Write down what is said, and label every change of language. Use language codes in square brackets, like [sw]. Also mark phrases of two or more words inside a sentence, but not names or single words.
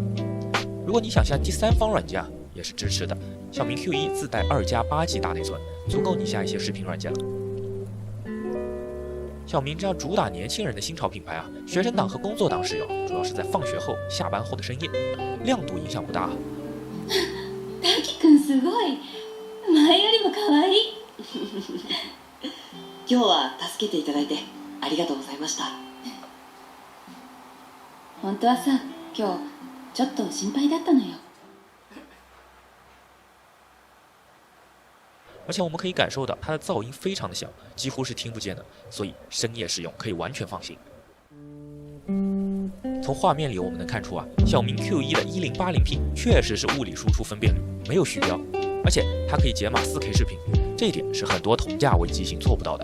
[zh] 如果你想下第三方软件啊，也是支持的。小明 Q1 自带2+8G 大内存，足够你下一些视频软件了。小明这样主打年轻人的新潮品牌啊，学生党和工作党使用，主要是在放学后、下班后的深夜，亮度影响不大。 [ja] 大輝くんすごい、前よりも可愛い。今日は助けていただいてありがとうございました。本当はさ、今日ちょっと心配だったのよ。 [zh] 而且我们可以感受到它的噪音非常的小，几乎是听不见的，所以深夜使用可以完全放心。从画面里我们能看出啊，小明 Q1 的 1080P 确实是物理输出分辨率，没有虚标，而且它可以解码 4K 视频，这一点是很多同价位机型做不到的。